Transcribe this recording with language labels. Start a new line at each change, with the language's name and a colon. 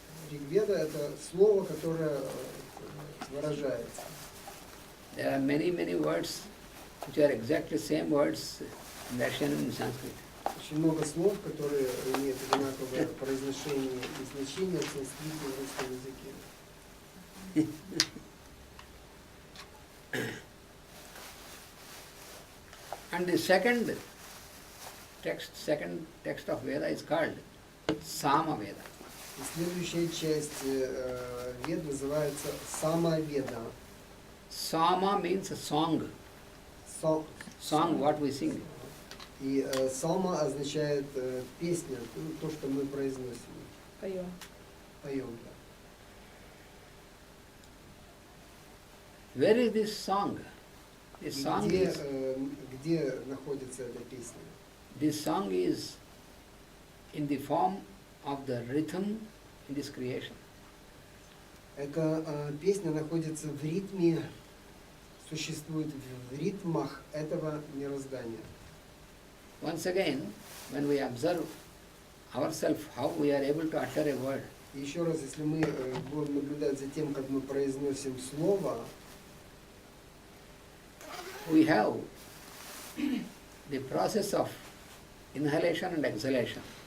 Russian: Ригведа — это слово, которое выражается.
English: There are many words which are exactly same words in Russian and Sanskrit.
Russian: Очень много слов, которые имеют одинаковое произношение и значение в санскрите и русском языке.
English: And the second text of Veda is called Sama Veda.
Russian: И следующая часть Вед называется Самаведа.
English: Sama means a song. Song, what we sing.
Russian: И Сама означает песня, то, что мы произносим, Поем. поем.
English: Where is this song? This song
Russian: Где находится эта песня?
English: This song is in the form of the rhythm in this creation.
Russian: Эта песня находится в ритме, существует в ритмах этого мироздания.
English: Once again, when we observe ourselves, how we are able to utter a word,
Russian: И еще раз, если мы будем наблюдать за тем, как мы произносим слово,
English: we have the process of inhalation and exhalation.